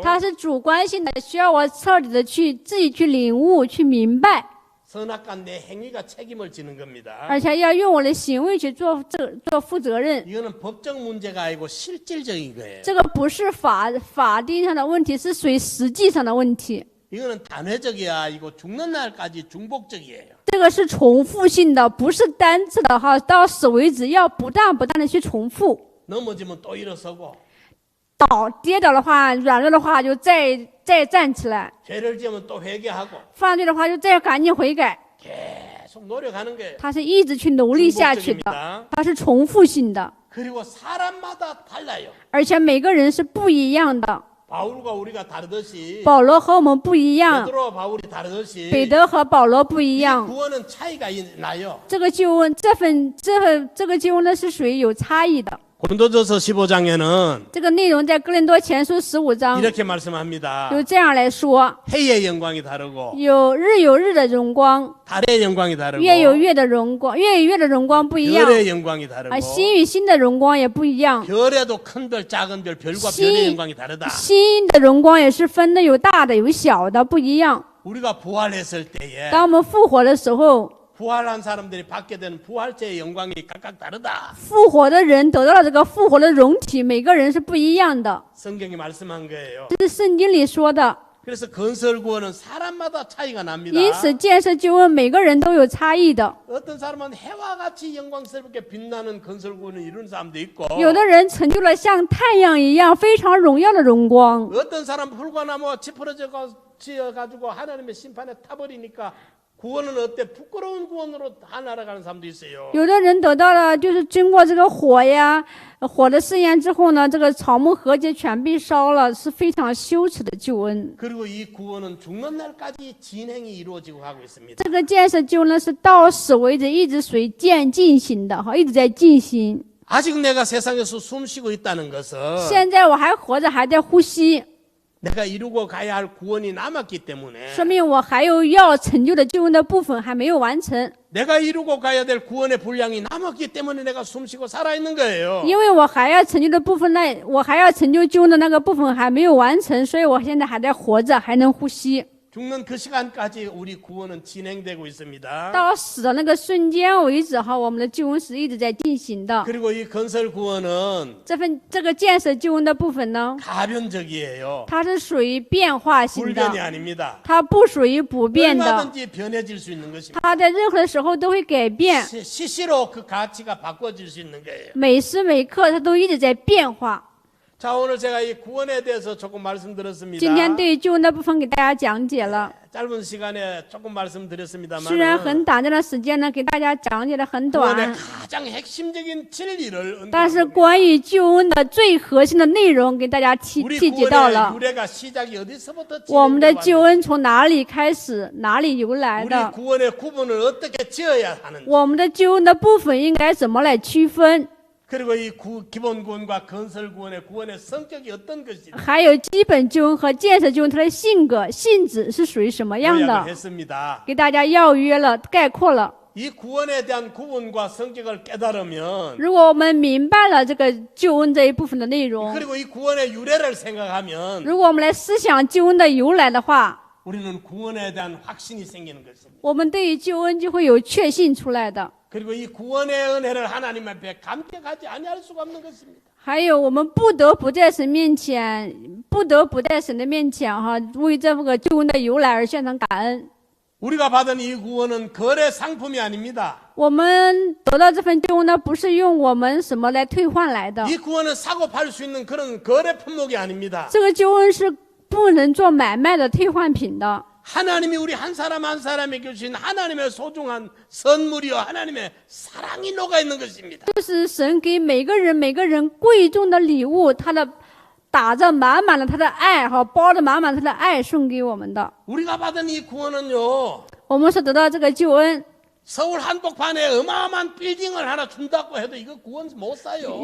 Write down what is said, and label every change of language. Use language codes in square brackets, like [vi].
[zh] 它是主观性的，需要我彻底的去自己去领悟、去明白， [ko] 선악과 내 행위가 책임을 지는 겁니다. [zh] 而且要用我的行为去做负责任。 [ko] 이거는 법적 문제가 아니고 실질적인 거예요. [zh] 这个不是法定上的问题，是属于实际上的问题。 [ko] 이거는 단회적이야. 이거 죽는 날까지 중복적이에요. [zh] 这个是重复性的，不是单次的哈，到死为止，要不断的去重复。 [ko] 넘어지면 또 일어서고 [zh] 跌倒的话，软弱的话就再站起来； [ko] 죄를 지으면 또 회개하고 [zh] 犯罪的话就再赶紧悔改。 [ko] 계속 노력하는 거예요. [zh] 它是一直去努力下去的， [ko] 중복적입니다. [zh] 它是重复性的， [ko] 그리고 사람마다 달라요. [zh] 而且每个人是不一样的。 [ko] 바울과 우리가 다르듯이 [zh] 保罗和我们不一样， [ko] 베드로와 바울이 다르듯이 [zh] 彼得和保罗不一 [ko] 이 [zh] 样。 [ko] 구원은 차이가 나요. [zh] 这个救恩，这个救恩呢是属于有差异的。 [ko] 고린도전서 15장에는 [zh] 这个内容在哥林多前书15章 [ko] 이렇게 말씀합니다. [zh] 有这样来说： [ko] 해의 영광이 다르고 [zh] 有日的荣光， [ko] 달의 영광이 다르고 [zh] 月有月的荣光，月与月的荣光不一样， [ko] 별의 영광이 다르고 [zh] 啊，星与星的荣光也不一样。 [ko] 별에도 큰 별, 작은 별, 별과 별의 영광이 다르다. [zh] 星的荣光也是分的有大的有小的，不一样。 [ko] 우리가 부활했을 때에 [zh] 当我们复活的时候， [ko] 부활한 사람들이 받게 되는 부활체의 영광이 각각 다르다. [zh] 复活的人得到了这个复活的容体，每个人是不一样的。 [ko] 성경이 말씀한 거예요. [zh] 这是圣经里说的。 [ko] 그래서 건설 구원은 사람마다 차이가 납니다. [zh] 因此，建设救恩每个人都有差异的。 [ko] 어떤 사람은 해와 같이 영광스럽게 빛나는 건설 구원을 이루는 사람도 있고 [zh] 有的人成就了像太阳一样非常荣耀的荣光， [ko] 어떤 사람은 풀과 나무가 지어가지고 하나님의 심판에 타버리니까 구원은 어때? 부끄러운 구원으로 다 날아가는 사람도 있어요. [zh] 有的人得到了就是经过这个火的试验之后呢，这个草木禾秸全被烧了，是非常羞耻的救恩。 [ko] 그리고 이 구원은 죽는 날까지 진행이 이루어지고 가고 있습니다. [zh] 这个建设救恩呢是到死为止，一直随渐进行的哈，一直在进行。 [ko] 아직 내가 세상에서 숨 쉬고 있다는 것은 [zh] 现在我还活着，还在呼吸， [ko] 내가 이루고 가야 할 구원이 남았기 때문에 [zh] 说明我还有要成就的救恩的部分还没有完成。 [ko] 내가 이루고 가야 될 구원의 분량이 남았기 때문에 내가 숨 쉬고 살아있는 거예요. [zh] 因为我还要成就的部分，我还要成就救恩的那个部分还没有完成，所以我现在还在活着，还能呼吸。 [ko] 죽는 그 시간까지 우리 구원은 진행되고 있습니다. [zh] 到死的那个瞬间为止哈，我们的救恩是一直在进行的。 [ko] 그리고 이 건설 구원은 [zh] 这个建设救恩的部分呢， [ko] 가변적이에요. [zh] 它是属于变化性 [ko] 불변이 [zh] 的， [ko] 아닙니다. [zh] 它不属于不变的， [ko] 얼마든지 변해질 수 있는 것입니다. [zh] 它在任何的时候都会改变， [ko] 시시로 그 가치가 바꿔질 수 있는 거예요. [zh] 每时每刻它都一直在变化。 [ko] 자, 오늘 제가 이 구원에 대해서 조금 말씀드렸습니다. [zh] 今天对于救恩的部分给大家讲解了， [ko] 짧은 시간에 조금 말씀드렸습니다만 [zh] 虽然很短暂的时间呢，给大家讲解的很 [ko] 구원의 [zh] 短， [ko] 가장 핵심적인 진리를 [zh] 但是 [ko] 언급합니다. [zh] 关于救恩的最核心的内容给大家提 [ko] 우리 [zh] 及到 [ko] 구원의 [zh] 了。 [ko] 유래가 시작이 어디서부터 [zh] 我们的 [ko] 진행되어 [zh] 救 [ko] 왔는지 [zh] 恩从哪里开始，哪里由来 [ko] 우리 [zh] 的？ [ko] 구원의 구분을 어떻게 지어야 하는지 [zh] 我们的救恩的部分应该怎么来区分？ [ko] 그리고 이 기본 구원과 건설 구원의 성격이 어떤 것인지 [zh] 还有基本救恩和建设救恩它的性格、性质是属于什么样 [ko] 요약을 [zh] 的？ [ko] 했습니다. [zh] 给大家要约了，概括了。 [ko] 이 구원에 대한 구분과 성격을 깨달으면 [zh] 如果我们明白了这个救恩这一部分的内容， [ko] 그리고 이 구원의 유래를 생각하면 [zh] 如果我们来思想救恩的由来的话， [ko] 우리는 구원에 대한 확신이 생기는 것입니다. [zh] 我们对于救恩就会有确信出来的。 [ko] 그리고 이 구원의 은혜를 하나님 앞에 감격하지 아니할 수가 없는 것입니다. [zh] 还有，我们不得不在神的面前哈，为这个救恩的由来而献上感恩。 [ko] 우리가 받은 이 구원은 거래 상품이 아닙니다. [zh] 我们得到这份救恩呢，不是用我们什么来退换来的， [ko] 이 구원은 사고 팔 수 있는 그런 거래 품목이 아닙니다. [zh] 这个救恩是不能做买卖的退换品的。 [ko] 하나님이 우리 한 사람 한 사람에게 주신 하나님의 소중한 선물이요 하나님의 사랑이 녹아 있는 것입니다. [zh] 就是神给每个人贵重的礼物，他的打着满满的他的爱哈，包着满满他的爱送给我们的。 [ko] 우리가 받은 이 구원은요 [zh] 我们是得到这个救恩， [ko] 서울 한복판에 어마어마한 빌딩을 하나 준다고 해도 이거 구원 못 사요.